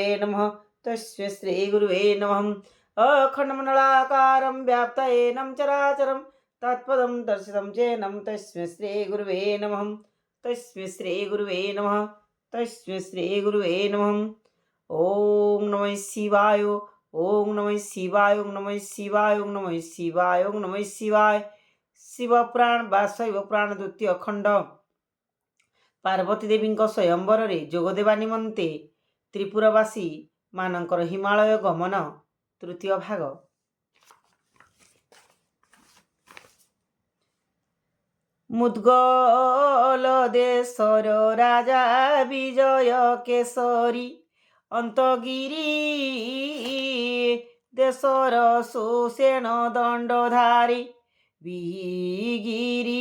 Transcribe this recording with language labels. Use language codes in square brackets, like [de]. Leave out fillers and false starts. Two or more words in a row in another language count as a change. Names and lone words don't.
[sa] नमः तस्मै श्री गुरुवे नमः अखंडमंडलाकारं व्याप्तयेनं चराचरं तत्पदं दर्शितं चेनं तस्मै श्री गुरुवे नमः तस्मै श्री गुरुवे नमः तस्मै श्री गुरुवे नमः ओम नमः शिवाय ओम नमः शिवाय ओम नमः शिवाय ओम नमः शिवाय ओम नमः शिवाय शिवपुराण [or] ବା ଶୈବପୁରାଣ ଦ୍ୱିତୀୟ ଖଣ୍ଡ ପାର୍ବତୀ ଦେବୀଙ୍କ ସ୍ୱୟମ୍ବରରେ ଯୋଗଦେବା ନିମନ୍ତେ ତ୍ରିପୁରବାସୀ ମାନଙ୍କର ହିମାଳୟ ଗମନ ତୃତୀୟ ଭାଗ। ମୁଦ୍ଗଲ ଦେଶର ରାଜା ବିଜୟ କେଶରୀ ଅନ୍ତଗିରି ଦେଶର ସୁଷେଣ ଦଣ୍ଡଧାରୀ ବିଗିରି